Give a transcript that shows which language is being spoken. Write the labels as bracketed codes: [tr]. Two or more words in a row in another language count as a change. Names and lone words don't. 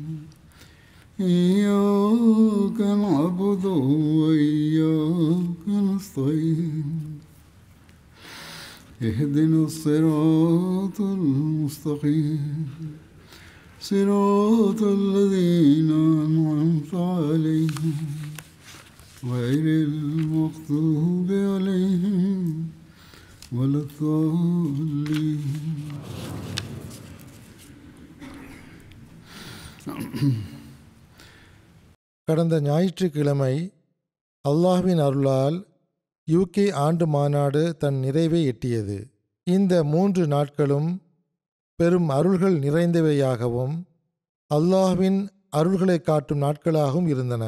[ar] إياك نعبد وإياك نستعين اهدنا الصراط المستقيم صراط الذين أنعمت عليهم غير المغضوب عليهم ولا الضالين. [ta] கடந்த ஞாயிற்றுக்கிழமை அல்லாஹ்வின் அருளால் யூகே ஆண்டு மாநாடு தன் நிறைவை எட்டியது. இந்த 3 நாட்களும் பெரும் அருள்கள் நிறைந்தவையாகவும் அல்லாஹ்வின் அருள்களை காட்டும் நாட்களாகவும் இருந்தன.